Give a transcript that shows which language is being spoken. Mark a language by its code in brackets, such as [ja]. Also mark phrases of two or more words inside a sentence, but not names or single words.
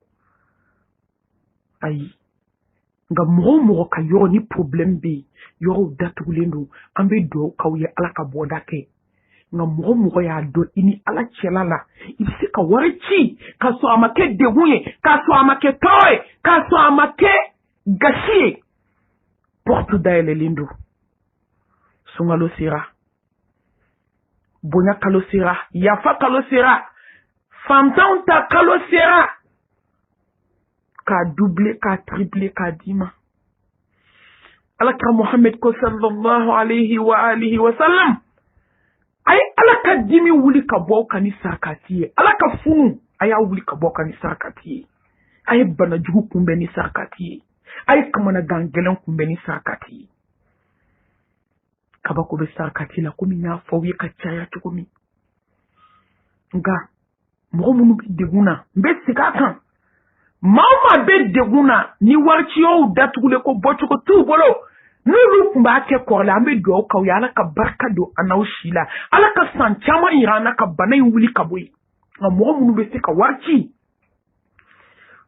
[bm] ayi nka mɔgɔ o mɔgɔ ka yɔrɔ ni problème bɛ yen yɔrɔw datugulen don an bɛ dugawu k'aw ye ala ka bɔda kɛ nka mɔgɔ o mɔgɔ y'a dɔn i ni ala cɛla la i bɛ se ka wari ci k'a sɔrɔ a ma kɛ degun ye k'a sɔrɔ a ma kɛ tɔɔrɔ ye k'a sɔrɔ a ma kɛ gasi ye porte dayɛlɛlen don sunkalo sera bonya kalo sera yafa kalo sera fantanw ta kalo sera k'a doubler k'a tripler k'a d'i ma alakira Muhammad ko [ar] صلى الله عليه وآله وسلم [bm] a ye ala ka dimi wuli ka bɔ ka ni sarakati ye ala ka funu a y'a wuli ka bɔ ka ni sarakati ye a ye banajugu kunbɛn ni sarakati ye a ye kamanagan gɛlɛn kunbɛn ni sarakati ye kabako bɛ sarakati la komi n y'a fɔ aw ye ka caya cogo min nka mɔgɔ minnu bɛ degun na n bɛ segin a kan maa o maa bɛ degun na ni wariciyaw datugulen ko bɔcogo t'u bolo n'olu tun b'a kɛ kɔrɔlen an bɛ dugawu k'aw ye ala ka barika don an n'aw si la ala ka san caman yira an na ka bana in wuli ka bɔ yen nka mɔgɔ minnu bɛ se ka wari ci